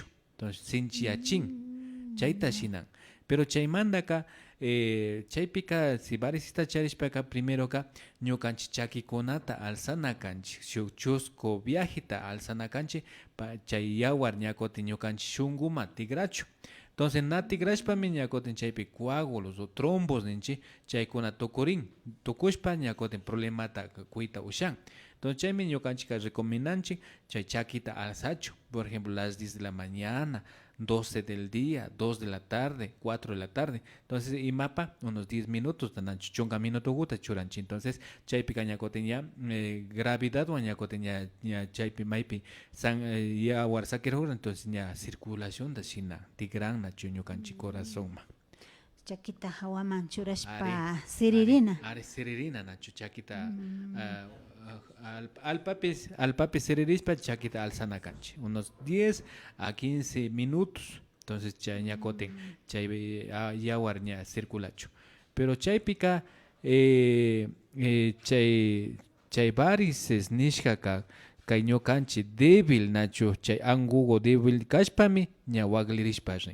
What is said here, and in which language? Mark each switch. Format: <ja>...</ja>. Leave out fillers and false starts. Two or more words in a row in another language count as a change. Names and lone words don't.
<qu>Entonces sinchiyachin chayta shinan. Pero chaymandaka chaypika si varisita charishpaka primeroka ñukanchik chakikunata alsana kanchik shuk chusco viajita alsana kanchik chay yawar ñakutin ñukanchik shunquma tigrachu. Entonces na tigrashpami ñakutin chaypi coágulos o trombos ninchik chaykuna tukurin tukushpa ñakutin problemata kuyta ushan. Entonces chaymi ñukanchik recomendanchik chay chakita alsachu,</qu> <es>por ejemplo las 10 de la mañana, 12 del día, 2 de la tarde, 4 de la tarde.</es> <qu>Entonces imapa</qu> <es>unos 10 minutos</es> <qu>tananchu chunga minuto guta churanchi. Entonces chaypi ñakutin ya gravidad o ñakutin ya chaypi maypi san ya warsakirhura, entonces ya circulación da shina tigran nachu ñukanchik corazón ma. Chakita hawaman churashpa siririna. Are siririna nachu chakita al papi siririspa chakita alsana kanchi</qu> <es>unos 10 a 15 minutos.</es> <qu>Entonces chay ñakotin chay yawar ña circulachu. Pero chaypika chay varices nishkaka kay ñukanchik débil nachu chay angugo débil kashpami ña waglirishpashni.</qu>